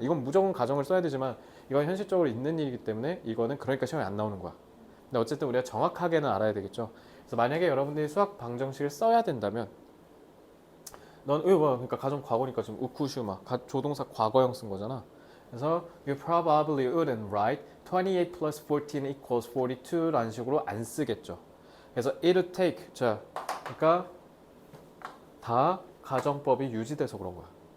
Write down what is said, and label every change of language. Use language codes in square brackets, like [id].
[ko] 이건 무조건 가정을 써야 되지만 이건 현실적으로 있는 일이기 때문에 이거는 그러니까 시험에 안 나오는 거야. 근데 어쨌든 우리가 정확하게는 알아야 되겠죠. 그래서 만약에 여러분들이 수학 방정식을 써야 된다면 그러니까 가정 과거니까 지금 우쿠슈마 조동사 과거형 쓴 거잖아. [en] 그래서 you probably wouldn't write 28 plus 14 equals 42라는 [ko] 식으로 안 쓰겠죠. 그래서 [en] it would take [ko] 그러니까 다 가정법이 유지돼서 그런 거야.